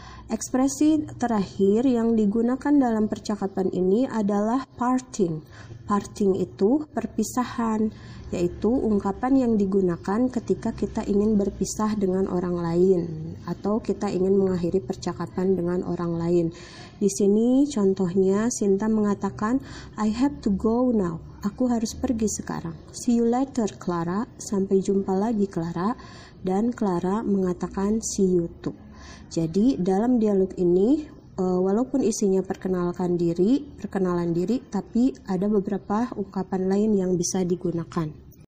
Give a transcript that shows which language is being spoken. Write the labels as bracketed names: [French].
[Indonesian] Ekspresi terakhir yang digunakan dalam percakapan ini adalah parting. Parting itu perpisahan, yaitu ungkapan yang digunakan ketika kita ingin berpisah dengan orang lain atau kita ingin mengakhiri percakapan dengan orang lain. Di sini contohnya Sinta mengatakan [English] I have to go now. [Indonesian] Aku harus pergi sekarang. [English] See you later, Clara. [Indonesian] Sampai jumpa lagi, Clara. Dan Clara mengatakan [English] see you too. [Indonesian] Jadi dalam dialog ini walaupun isinya perkenalan diri, tapi ada beberapa ungkapan lain yang bisa digunakan.